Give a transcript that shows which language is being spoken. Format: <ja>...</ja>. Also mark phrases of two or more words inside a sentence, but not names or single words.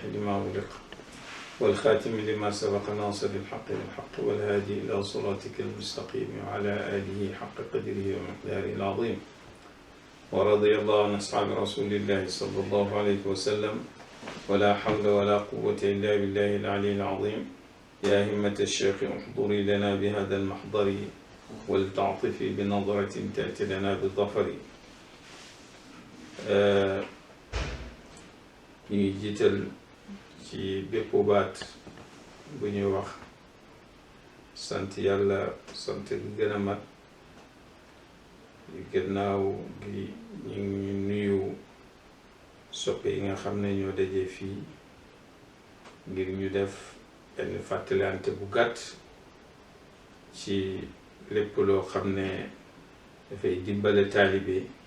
<ar>لما أغلق والخاتم لما سبق ناصر الحق بالحق والهادي إلى صراطك المستقيم وعلى آله حق قدره ومقداره العظيم ورضي الله عن أصحاب رسول الله صلى الله عليه وسلم ولا حول ولا قوة إلا بالله العلي العظيم يا همة الشيخ احضري لنا بهذا المحضر ولتعطفي بنظرة تأتي لنا بالظفر</ar> <wo>ñuy jiital ci bépp baat bu ñuy wax sant yàlla sant gi gën a mat gannaaw gi ñu ngi nuyu soppe yi nga xam ne ñoo dajee fii ngir ñu def benn fàttalante bu gàtt ci lépp loo xam ne dafay dimbale taalibe</wo>